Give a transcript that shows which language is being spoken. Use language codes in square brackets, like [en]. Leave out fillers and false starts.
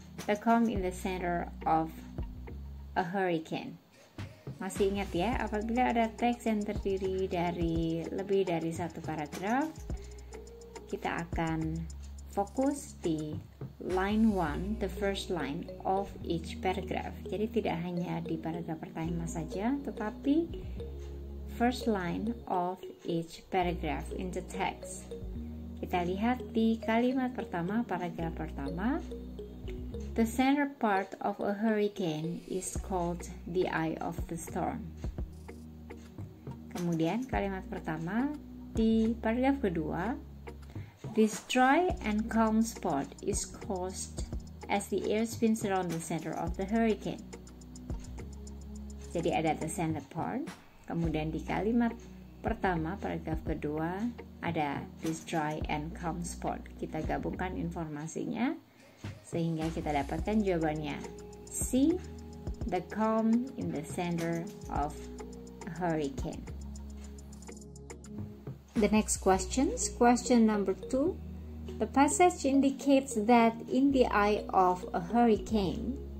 [en] The calm in the center of a hurricane. [id] Masih ingat ya, apabila ada teks yang terdiri dari lebih dari 1 paragraf, kita akan fokus di line 1, [en] the first line of each paragraph. [id] Jadi tidak hanya di paragraf pertama saja, tetapi [en] first line of each paragraph in the text. [id] Kita lihat di kalimat pertama, paragraf pertama. [en] The center part of a hurricane is called the eye of the storm. [id] Kemudian kalimat pertama di paragraf kedua, [en] this dry and calm spot is caused as the air spins around the center of the hurricane. [id] Jadi ada [en] the center part. [id] Kemudian di kalimat pertama paragraf kedua ada [en] this dry and calm spot. [id] Kita gabungkan informasinya sehingga kita dapatkan jawabannya C. [en] The calm in the center of a hurricane. The next questions. Question number 2. The passage indicates that in the eye of a hurricane,